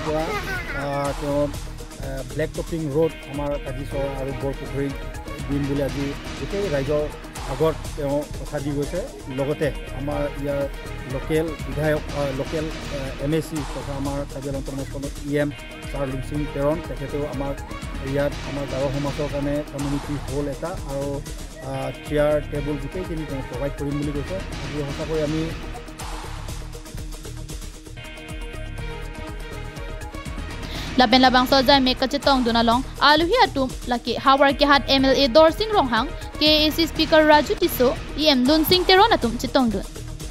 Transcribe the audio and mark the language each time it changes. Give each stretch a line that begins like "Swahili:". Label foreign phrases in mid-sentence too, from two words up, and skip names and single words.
Assamese: পৰা তেওঁ
English: black topping road
Assamese: আমাৰ কাজিচৰা আৰু বৰপুখুৰী দিম বুলি আজি গোটেই ৰাইজৰ আগত তেওঁ কথা দি গৈছে লগতে আমাৰ ইয়াৰ লোকেল বিধায়ক
English: local MAC
Assamese: তথা আমাৰ কাৰ্বি আংলং অটোনমাস ইএম স্যাৰ লুংচিং তেৰণ তেখেতেও আমাক ইয়াত আমাৰ গাঁৱৰ সমাজৰ কাৰণে
English: community hall
Assamese: এটা আৰু
English: chair table
Assamese: গোটেইখিনি তেওঁ প্ৰভাইড কৰিম বুলি কৈছে আজি সঁচাকৈ আমি
Karbi: Lapen labang sojai me kachetong dunalong aluhi atum laki hawar ke hat MLA Dorsing Ronghang KAC Speaker Raju Tiso EM Lunsing Teron atum chitong dun.